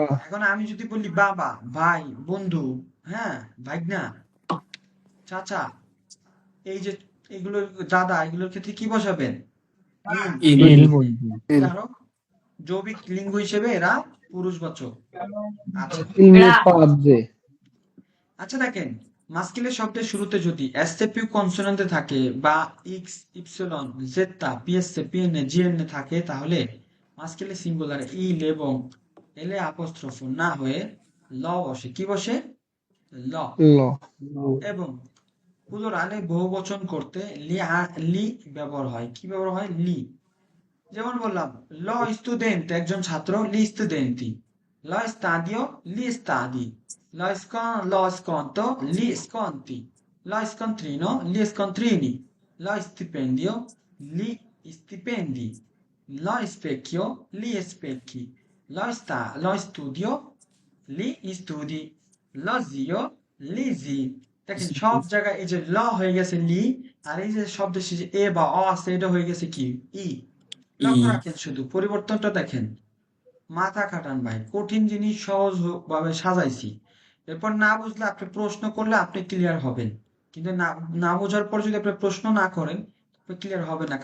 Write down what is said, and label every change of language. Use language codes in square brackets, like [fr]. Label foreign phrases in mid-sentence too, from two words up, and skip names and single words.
[bn] এখন আমি যদি বলি বাবা, ভাই, বন্ধু, হ্যাঁ, ভাগনা, চাচা, এই যে এগুলো, দাদা, এগুলোর ক্ষেত্রে কি বসাবেন, ইল। ইল এল বলবো। আরো যৌবিক লিঙ্গ হিসেবে এরা পুরুষবাচক। আচ্ছা, [it] Il mio padre। [bn] আচ্ছা, দেখেন মাস্কিলের শব্দের শুরুতে যদি এসএপিউ কনসোনেন্টে থাকে বা ইক্স, ইপসিলন, জেতা, পিএসএ, পিএনএ, জিএনএ থাকে, তাহলে মাস্কিলের সিঙ্গুলার ইল এবং এলে আপোস্ট্রোফ না হয়ে ল বসে। কি বসে, ল। ল। এবং প্লুরালে বহুবচন করতে লি ব্যবহার হয়। কি ব্যবহার হয়, লি। যেমন বললাম [it] lo studente [bn] একজন ছাত্র, [it] li studenti. lo stadio, li stadi. lo sconto, li sconti. lo scontrino, li scontrini. lo stipendio, li stipendi. lo specchio, li specchi. lo studio, li studi. lo zio, li zi. [bn] দেখেন সব জায়গায় এই যে ল হয়ে গেছে লি, আর এই যে শব্দের শেষে এ বা অ আছে, এটা হয়ে গেছে কি, ই। ই লক্ষ্য রাখেন, শুধু পরিবর্তনটা দেখেন। মাথা খাটান ভাই, কঠিন জিনিস সহজ ভাবে সাজাইছি। এরপর না বুঝলে আপনি প্রশ্ন করলে আপনি ক্লিয়ার হবেন, কিন্তু না না বোঝার পর যদি আপনি প্রশ্ন না করেন, আপনি ক্লিয়ার হবে না।